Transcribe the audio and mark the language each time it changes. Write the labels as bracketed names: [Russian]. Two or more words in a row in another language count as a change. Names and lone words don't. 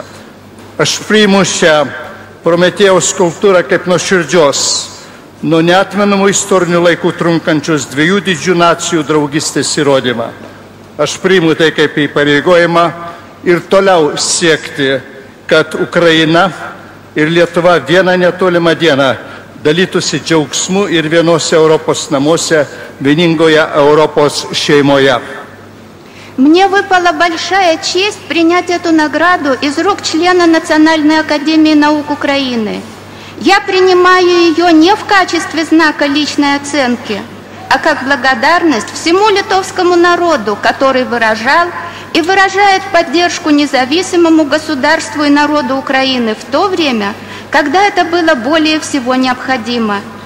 [Lithuanian] Aš priimu šią Prometėjaus skulptūrą kaip nuoširdžios, nuo neatmenamų istorinių laikų trunkančios dviejų didžių nacijų draugystės įrodymą. Aš priimu tai kaip įpareigojimą ir toliau siekti, kad Ukraina ir Lietuva vieną netolimą dieną dalytųsi džiaugsmu ir vienose Europos namuose, vieningoje Europos šeimoje. [Russian] Мне выпала большая честь принять эту награду из рук члена Национальной академии наук Украины. Я принимаю ее не в качестве знака личной оценки, а как благодарность всему литовскому народу, который выражал и выражает поддержку независимому государству и народу Украины в то время, когда это было более всего необходимо.